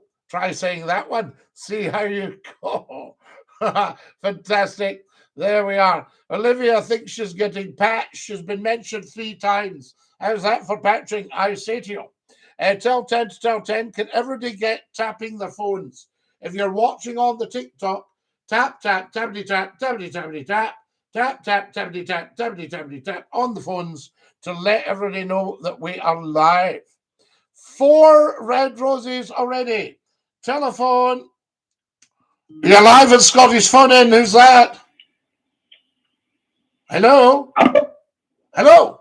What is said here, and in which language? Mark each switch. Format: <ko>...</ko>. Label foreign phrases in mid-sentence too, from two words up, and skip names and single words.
<en>Try saying that one. See how you go. Fantastic. There we are. Olivia thinks she's getting patched. She's been mentioned 3 times. How's that for patching? I say to you. Tell 10 to tell 10. Can everybody get tapping their phones? If you're watching on the TikTok, tap, tap, tappity, tap, tappity, tappity, tap, tap, tap, tappity, tap, tappity, tappity, tap on the phones to let everybody know that we are live. 4 red roses already. Telephone. You're live at Scotty's Phone In. Who's that? Hello? Hello?</en>